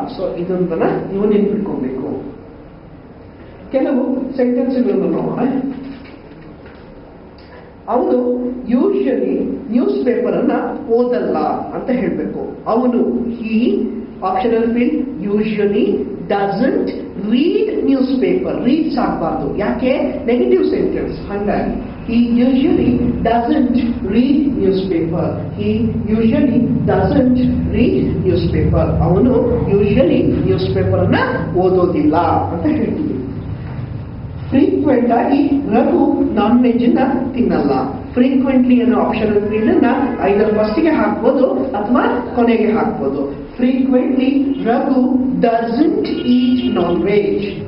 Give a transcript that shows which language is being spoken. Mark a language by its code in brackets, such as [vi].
[kn] So ಇದೊಂದನ್ನ ನೀವು ನೆನ್ಪಿಟ್ಕೊಬೇಕು. ಕೆಲವು ಸೆಂಟೆನ್ಸ್ಗಳನ್ನು ನೋಡೋಣ. ಅವನು ಯೂಶಲಿ ನ್ಯೂಸ್ ಪೇಪರ್ ಅನ್ನ ಓದಲ್ಲ ಅಂತ ಹೇಳ್ಬೇಕು. [en] ಅವನು, he optional field usually doesn't read newspaper. [kn] Reeds ಆಗಬಾರ್ದು, ಯಾಕೆ, ನೆಗೆಟಿವ್ ಸೆಂಟೆನ್ಸ್. ಹಾಗಾಗಿ [en] he usually doesn't read newspaper. He usually doesn't read newspaper. [kn] ಅವನು ಯೂಶಲಿ ನ್ಯೂಸ್ ಪೇಪರ್ ಅನ್ನ ಓದೋದಿಲ್ಲ ಅಂತ ಹೇಳ್ತೀವಿ. ಫ್ರೀಕ್ವೆಂಟ್ ಆಗಿ ರಘು ನಾನ್ ವೆಜ್ ಅನ್ನ ತಿನ್ನಲ್ಲ. ಫ್ರೀಕ್ವೆಂಟ್ಲಿ ಅನ್ನೋ ಆಪ್ಷನಲ್ ಫೀಲ್ಡ್ ಅನ್ನ ಐದರ್ ಫಸ್ಟಿಗೆ ಹಾಕ್ಬೋದು ಅಥವಾ ಕೊನೆಗೆ ಹಾಕ್ಬೋದು. [en] Frequently Raghu doesn't eat non veg.